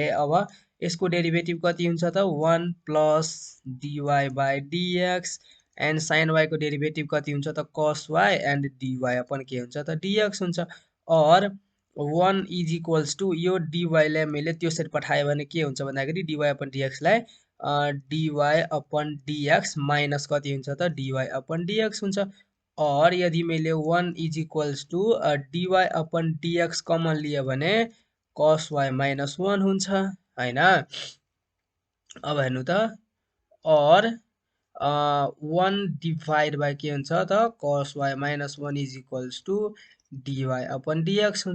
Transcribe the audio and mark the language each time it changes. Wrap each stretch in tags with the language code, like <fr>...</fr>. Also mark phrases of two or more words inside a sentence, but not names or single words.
<ne>अब यसको डेरिभेटिभ कति हुन्छ त,</ne> <en>1 plus dy by dx,</en> <ne>एन्ड साइन y को डेरिभेटिभ कति हुन्छ त, cos y, एन्ड dy अपन के हुन्छ त, dx हुन्छ। और 1</ne> <en>is equals to</en> <ne>यो dy लाई मैले त्यो साइड पठाएँ भने के हुन्छ भन्दाखेरि</ne> <en>dy upon dx</en> <ne>लाई</ne> <en>dy upon dx minus</en> <ne>कति हुन्छ त,</ne> <en>dy upon dx</en> <ne>हुन्छ। और यदि मैले 1</ne> <en>is equals to dy upon dx</en> <ne>कमन लियो भने cos y माइनस 1 हुन्छ हैन। अब हेर्नु त, और 1</ne> <en>divide by</en> <ne>के हुन्छ त, cos y माइनस 1</ne> <en>is equals to dy upon dx</en> <ne>हुन्छ।</ne>